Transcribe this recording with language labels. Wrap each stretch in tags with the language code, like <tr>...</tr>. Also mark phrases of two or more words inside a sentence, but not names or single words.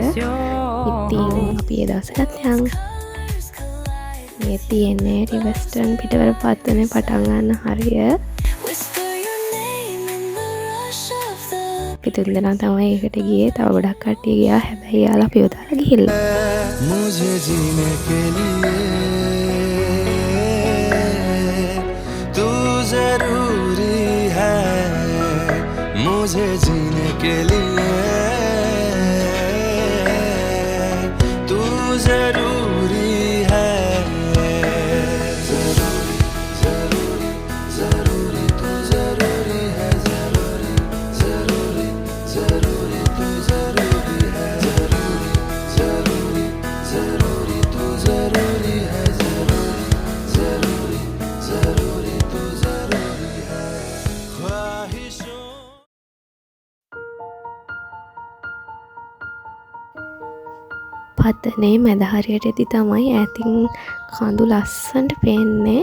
<si>ඉතින් අපි ඒ දවසට යන්. මේ තියෙන්නේ රිවර්ස්ටන් පිටවල පත්තනේ පටන් ගන්න හරිය. අපි තුන්දෙනා තමයි ඒකට ගියේ. තව ගොඩක් කට්ටිය ගියා. හැබැයි යාලා අපිව දාලා ගිහිල්ලා.</si> <hi>मुझे जीने के लिए तू जरूरी है मुझे जीने के लिए तू जरूरी है जरूरी जरूरी जरूरी तू जरूरी है जरूरी जरूरी जरूरी तू जरूरी है जरूरी जरूरी जरूरी तू जरूरी है जरूरी जरूरी तू जरूरी है ख्वाहिशों</hi> <si>පතනේ මැද හරියටදී තමයි ඈතින් කඳු ලස්සනට පේන්නේ.</si>